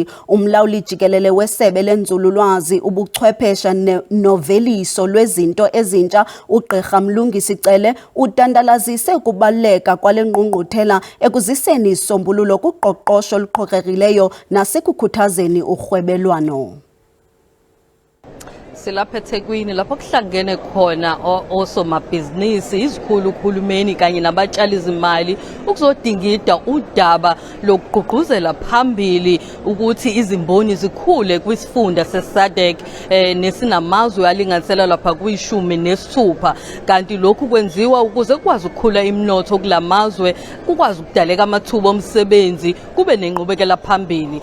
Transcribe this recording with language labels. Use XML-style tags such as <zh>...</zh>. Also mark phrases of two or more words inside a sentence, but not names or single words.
<xh>Umlawuli jikelele wesebe lenzululwazi, ubuchwephesha noveliso lwezinto ezintsha uGqirha Mlungisi Cele udandalazise ukubaluleka kwale ngqungquthela ekuziseni isombululo kuqoqosho oluqhokekileyo nasekukhuthazeni urhwebelwano.</xh> <zu>Silapha eThekwini lapho kuhlangene khona osomabhizinisi, izikhulu khulumeni kanye nabatshali zimali ukuzodingida udaba lokugqugquzela phambili ukuthi izimboni zikhule kwisifunda seSADC nesinamazwe alinganisela lapha kwi-16, kanti lokhu kwenziwa ukuze kukwazi ukukhula imnotho kulamazwe, kukwazi ukudaleka amathuba omsebenzi, kube nenqubekela phambili.</zu>